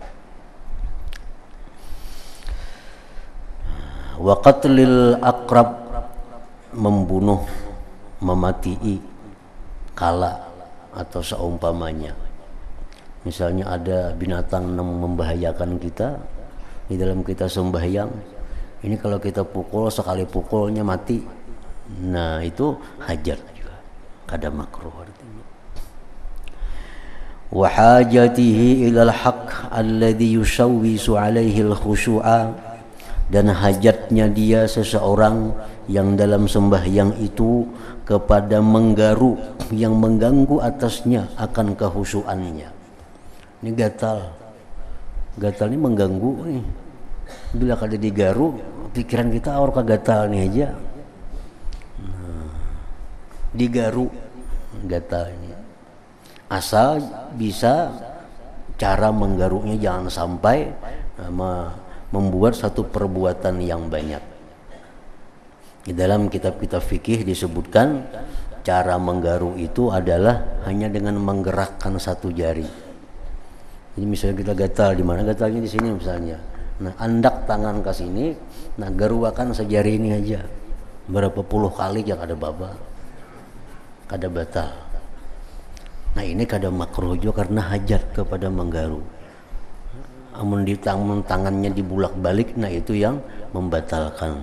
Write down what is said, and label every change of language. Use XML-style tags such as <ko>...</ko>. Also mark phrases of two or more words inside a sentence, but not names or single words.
<ar>وقتل العقرب,</ar> <id>membunuh, mematii kala atau seumpamanya. Misalnya ada binatang yang membahayakan kita di dalam kita sembahyang. Ini kalau kita pukul, sekali pukulnya mati.</id> <bjn>Itu hajat juga, kada makruh artinya.</bjn> <ar>وحاجته إلى الحك الذي يشوش عليه الخشوع,</ar> <id>dan hajatnya dia seseorang yang dalam sembahyang itu kepada menggaru yang mengganggu atasnya akan kehusuannya. Ini gatal ini mengganggu nih.</id> <bjn>Bila kada digaru pikiran kita orang gatal nih aja.</bjn> <id>Digaru gatal ini. Asal bisa cara menggarunya jangan sampai membuat satu perbuatan yang banyak. Di dalam kitab-kitab fikih disebutkan cara menggaru itu adalah hanya dengan menggerakkan satu jari. Jadi misalnya kita gatal, di mana gatalnya? Di sini misalnya.</id> <bjn>Nah, andak tangan ke sini, nah garuakan sejari ini aja. Berapa puluh kali yang ada baba, kada batal. Nah ini kada makruh juga karena hajat kepada menggaru. Amun di tangannya dibulak balik, nah itu yang membatalkan.</bjn>